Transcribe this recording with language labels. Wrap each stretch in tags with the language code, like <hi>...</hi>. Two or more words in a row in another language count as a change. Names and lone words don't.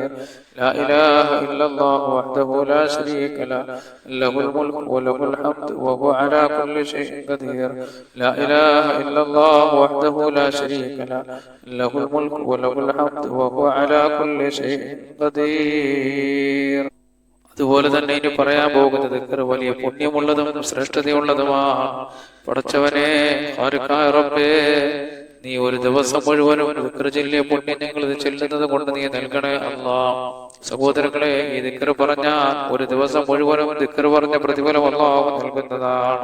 <ar>لا إله إلا الله وحده لا شريك له، له الملك وله الحمد وهو على كل شيء قدير. لا إله إلا الله وحده لا شريك له، له الملك وله الحمد وهو على كل شيء قدير.</ar> <ml>അതുപോലെ തന്നെ ഇനി പറയാൻ പോകുന്നത് വലിയ പുണ്യമുള്ളതും ശ്രേഷ്ഠതയുള്ളതുമാണ്. പടച്ചവനെ, ഖാലിഖായ റബ്ബേ, നീ ഒരു ദിവസം മുഴുവനും ദിക്ർ ചൊല്ലിയ പുണ്യം ഞങ്ങൾ ഇത് ചെല്ലുന്നത് കൊണ്ട് നീ നൽകണേ അല്ലാഹ്. സഹോദരങ്ങളെ, ഈ ദിക്ർ പറഞ്ഞാൽ ഒരു ദിവസം മുഴുവനും ദിക്ർ പറഞ്ഞ പ്രതിഫലം അല്ലാഹു നൽകുന്നതാണ്.</ml>